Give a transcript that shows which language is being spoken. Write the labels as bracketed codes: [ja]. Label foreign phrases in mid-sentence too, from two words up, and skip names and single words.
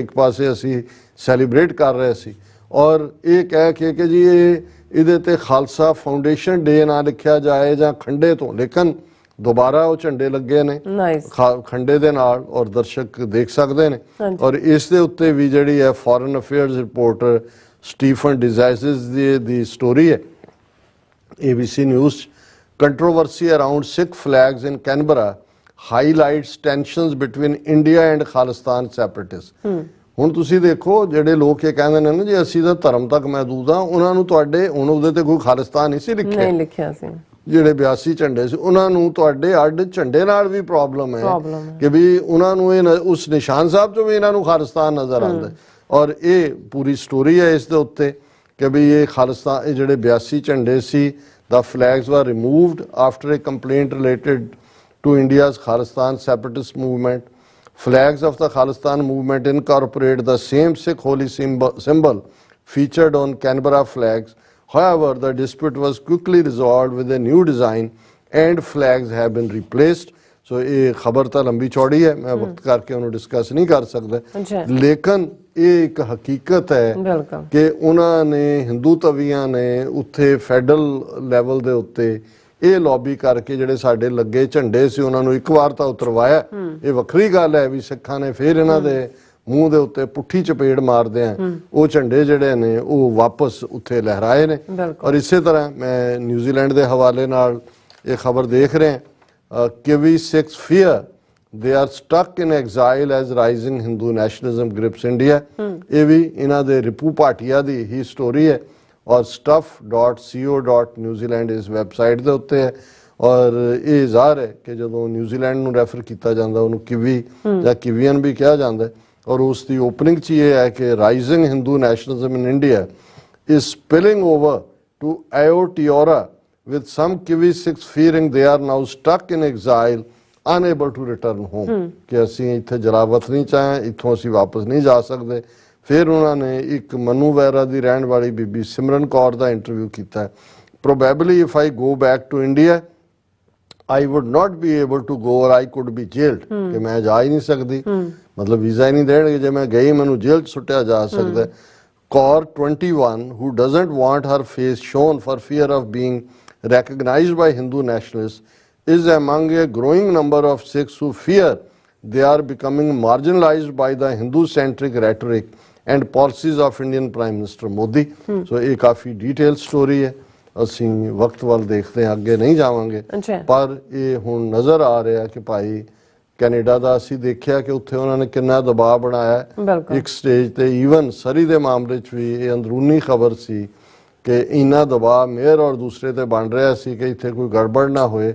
[pa] ਇੱਕ ਪਾਸੇ ਅਸੀਂ ਸੈਲੀਬ੍ਰੇਟ ਕਰ ਰਹੇ ਸੀ ਔਰ ਇਹ ਕਹਿ ਕੇ ਕਿ ਜੀ ਇਹਦੇ ਤੇ ਖਾਲਸਾ [en] Foundation Day [pa] ਨਾ ਲਿਖਿਆ ਜਾਏ ਜਾਂ ਖੰਡੇ ਤੋਂ, ਲੇਕਿਨ ਦੁਬਾਰਾ ਉਹ ਝੰਡੇ ਲੱਗੇ ਨੇ ਖੰਡੇ ਦੇ ਨਾਲ ਔਰ ਦਰਸ਼ਕ ਦੇਖ ਸਕਦੇ ਨੇ। ਔਰ ਇਸ ਦੇ ਉੱਤੇ ਵੀ ਜਿਹੜੀ ਹੈ [en] foreign affairs reporter ਸਟੀਫਨ ਡਿਜ਼ਾਈਸਿਸ [pa] ਦੀ ਸਟੋਰੀ ਹੈ [en] ABC News, controversy around Sikh flags in Canberra highlights tensions between India and Khalistan separatists। [pa] ਹੁਣ ਤੁਸੀਂ ਦੇਖੋ ਜਿਹੜੇ ਲੋਕ ਇਹ ਕਹਿੰਦੇ ਨੇ ਨਾ ਜੀ ਅਸੀਂ ਤਾਂ ਧਰਮ ਤੱਕ ਮਹਿਦੂਦ ਆ, ਉਹਨਾਂ ਨੂੰ ਤੁਹਾਡੇ ਹੁਣ ਉਹਦੇ ਤੇ ਕੋਈ ਖਾਲਿਸਤਾਨ ਨਹੀਂ ਸੀ ਲਿਖਿਆ ਸੀ। ਜਿਹੜੇ 82 ਝੰਡੇ ਸੀ ਉਹਨਾਂ ਨੂੰ ਤੁਹਾਡੇ ਅੱਡ ਝੰਡੇ ਨਾਲ ਵੀ ਪ੍ਰੋਬਲਮ ਹੈ ਕਿ ਵੀ ਉਹਨਾਂ ਨੂੰ ਇਹ ਉਸ ਨਿਸ਼ਾਨ ਸਾਹਿਬ ਚੋਂ ਵੀ ਇਹਨਾਂ ਨੂੰ ਖਾਲਿਸਤਾਨ ਨਜ਼ਰ ਆਉਂਦਾ ਔਰ ਇਹ ਪੂਰੀ ਸਟੋਰੀ ਹੈ ਇਸ ਦੇ ਉੱਤੇ ਕਿ ਵੀ ਇਹ ਖਾਲਿਸਤਾਨ ਇਹ ਜਿਹੜੇ 82 ਝੰਡੇ ਸੀ [en] the flags were removed after a complaint related to India's Khalistan separatist movement. Flags of the Khalistan movement incorporate the same Sikh holy symbol featured on Canberra flags. However, the dispute was quickly resolved with a new design and flags have been replaced. [pa] ਸੋ ਇਹ ਖਬਰ ਤਾਂ ਲੰਬੀ ਚੌੜੀ ਹੈ, ਮੈਂ ਵਕਤ ਕਰਕੇ ਉਹਨੂੰ ਡਿਸਕਸ ਨਹੀਂ ਕਰ ਸਕਦਾ, ਲੇਕਿਨ ਇਹ ਇੱਕ ਹਕੀਕਤ ਹੈ ਕਿ ਉਹਨਾਂ ਨੇ ਹਿੰਦੂ ਤਵੀਆਂ ਨੇ ਉੱਥੇ [en] federal level [pa] ਦੇ ਉੱਤੇ ਇਹ ਲੌਬੀ ਕਰਕੇ ਜਿਹੜੇ ਸਾਡੇ ਲੱਗੇ ਝੰਡੇ ਸੀ ਉਹਨਾਂ ਨੂੰ ਇੱਕ ਵਾਰ ਤਾਂ ਉਤਰਵਾਇਆ। ਇਹ ਵੱਖਰੀ ਗੱਲ ਹੈ ਵੀ ਸਿੱਖਾਂ ਨੇ ਫਿਰ ਇਹਨਾਂ ਦੇ ਮੂੰਹ ਦੇ ਉੱਤੇ ਪੁੱਠੀ ਚਪੇੜ ਮਾਰਦੇ ਆ ਉਹ ਝੰਡੇ ਜਿਹੜੇ ਨੇ ਉਹ ਵਾਪਸ ਉੱਥੇ ਲਹਿਰਾਏ ਨੇ। ਔਰ ਇਸੇ ਤਰ੍ਹਾਂ ਮੈਂ ਨਿਊਜ਼ੀਲੈਂਡ ਦੇ ਹਵਾਲੇ ਨਾਲ ਇਹ ਖਬਰ ਦੇਖ ਰਿਹਾ ਕਿਵੀ 6 ਫੀਅਰ [en] they are stuck in exile as rising Hindu nationalism grips India। [pa] ਇਹ ਵੀ ਇਹਨਾਂ ਦੇ ਰਿਪੂ ਭਾਟੀਆ ਦੀ ਹੀ ਸਟੋਰੀ ਹੈ ਔਰ stuff.co.newzealand ਇਸ ਵੈਬਸਾਈਟ ਦੇ ਉੱਤੇ ਹੈ। ਔਰ ਇਹ ਜ਼ਾਹਰ ਹੈ ਕਿ ਜਦੋਂ ਨਿਊਜ਼ੀਲੈਂਡ ਨੂੰ ਰੈਫਰ ਕੀਤਾ ਜਾਂਦਾ ਉਹਨੂੰ ਕਿਵੀ ਜਾਂ ਕਿਵੀਅਨ ਵੀ ਕਿਹਾ ਜਾਂਦਾ ਹੈ। ਔਰ ਉਸ ਦੀ ਓਪਨਿੰਗ 'ਚ ਇਹ ਹੈ ਕਿ [en] rising Hindu nationalism in India is spilling over to Aotearoa with some Kiwi Sikhs fearing they are now stuck in exile unable to return home [pa] ਕਿ ਅਸੀਂ ਇੱਥੇ ਜਲਾਵਤ ਨਹੀਂ ਚਾਹਾਂ ਇੱਥੋਂ ਅਸੀਂ ਵਾਪਸ ਨਹੀਂ ਜਾ ਸਕਦੇ। ਫਿਰ ਉਹਨਾਂ ਨੇ ਇੱਕ ਮਨੂ ਵੈਰਾ ਦੀ ਰਹਿਣ ਵਾਲੀ ਬੀਬੀ ਸਿਮਰਨ ਕੌਰ ਦਾ ਇੰਟਰਵਿਊ ਕੀਤਾ ਹੈ। [en] Probably if I go back to India I would not be able to go or I could be jailed [pa] ਕਿ ਮੈਂ ਜਾ ਹੀ ਨਹੀਂ ਸਕਦੀ ਮਤਲਬ ਵੀਜ਼ਾ ਹੀ ਨਹੀਂ ਦੇਣਗੇ ਜੇ ਮੈਂ ਗਈ ਮੈਨੂੰ ਜੇਲ੍ਹ 'ਚ ਸੁੱਟਿਆ ਜਾ ਸਕਦਾ। [en] Kaur 21 who doesn't want her face shown for fear of being recognized by Hindu nationalists is among a growing number of Sikhs who fear they are becoming marginalized by the Hindu-centric rhetoric and policies of Indian Prime Minister Modi। [pa] So ਇਹ ਕਾਫੀ [en] detail story [pa] ਹੈ ਅਸੀਂ ਵਕਤ ਵੱਲ ਦੇਖਦੇ ਹਾਂ ਅੱਗੇ ਨਹੀਂ ਜਾਵਾਂਗੇ ਪਰ ਇਹ ਹੁਣ ਨਜ਼ਰ ਆ ਰਿਹਾ ਕਿ ਭਾਈ ਕੈਨੇਡਾ ਦਾ ਅਸੀਂ ਦੇਖਿਆ ਕਿ ਉੱਥੇ ਉਹਨਾਂ ਨੇ ਕਿੰਨਾ ਦਬਾਅ ਬਣਾਇਆ ਇੱਕ ਸਟੇਜ ਤੇ ਈਵਨ ਸਰੀ ਦੇ ਮਾਮਲੇ 'ਚ ਵੀ ਇਹ ਅੰਦਰੂਨੀ ਖਬਰ ਸੀ ਕਿ ਇੰਨਾ ਦਬਾਅ ਮੇਅਰ ਔਰ ਦੂਸਰੇ ਤੇ ਬਣ ਰਿਹਾ ਸੀ ਕਿ ਇੱਥੇ ਕੋਈ ਗੜਬੜ ਨਾ ਹੋਏ।